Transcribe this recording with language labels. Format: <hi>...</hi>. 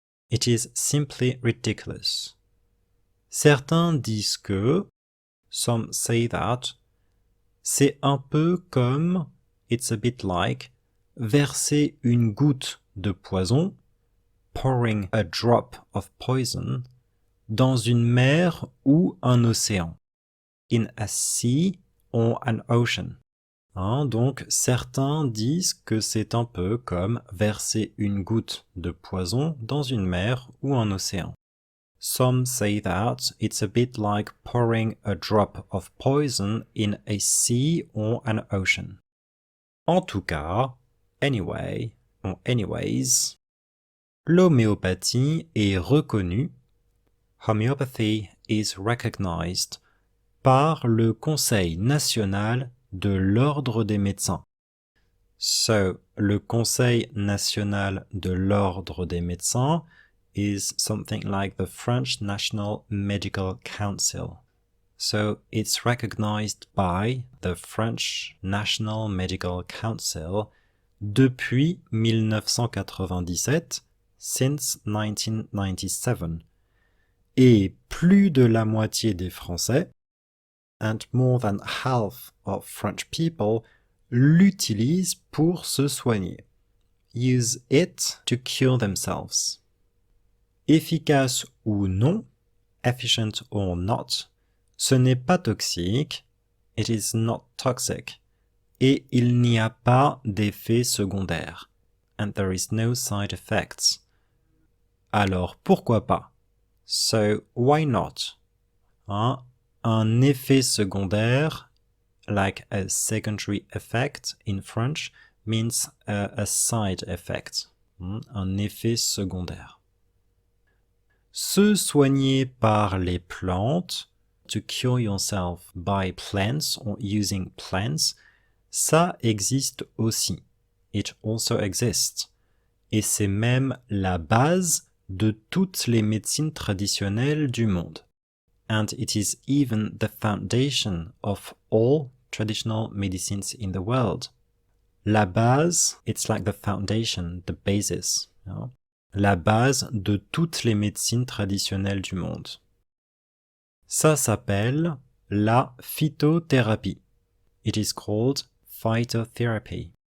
<en>It is simply ridiculous.</en> <fr>Certains disent que,</fr> <en>some say that,</en> <fr>c'est un peu comme,</fr> <en>it's a bit like,</en> <fr>verser une goutte de poison,</fr> <en>pouring a drop of poison,</en> <fr>dans une mer ou un océan,</fr> <en>in a sea or an ocean.</en> <fr>Donc, certains disent que c'est un peu comme verser une goutte de poison dans une mer ou un océan.</fr> <en>Some say that it's a bit like pouring a drop of poison in a sea or an ocean.</en> <fr>En tout cas,</fr> <en>anyway, or anyways,</en> <fr>l'homéopathie est reconnue,</fr> <en>homeopathy is recognized,</en> <fr>par le Conseil national de l'Ordre des médecins.</fr> <en>So, le Conseil national de l'Ordre des médecins is something like the French National Medical Council. So, it's recognized by the French National Medical Council</en> <fr>depuis 1997,</fr> <en>since 1997.</en> <fr>Et plus de la moitié des Français,</fr> <en>and more than half of French people,</en> <fr>l'utilisent pour se soigner.</fr> <en>Use it to cure themselves.</en> <fr>Efficace ou non,</fr> <en>efficient or not,</en> <fr>ce n'est pas toxique,</fr> <en>it is not toxic,</en> <fr>et il n'y a pas d'effet secondaire,</fr> <en>and there is no side effects.</en> <fr>Alors pourquoi pas?</fr> <en>So why not? Un effet secondaire, like a secondary effect in French, means a side effect,</en> <fr>un effet secondaire. Se soigner par les plantes,</fr> <en>to cure yourself by plants or using plants,</en> <fr>Ça existe aussi.</fr> <en>It also exists.</en> <fr>Et c'est même la base de toutes les médecines traditionnelles du monde.</fr> <en>And it is even the foundation of all traditional medicines in the world. La base, it's like the foundation, the basis. You know?</en> <fr>La base de toutes les médecines traditionnelles du monde. Ça s'appelle la phytothérapie.</fr> <en>It is called phytotherapy.</en>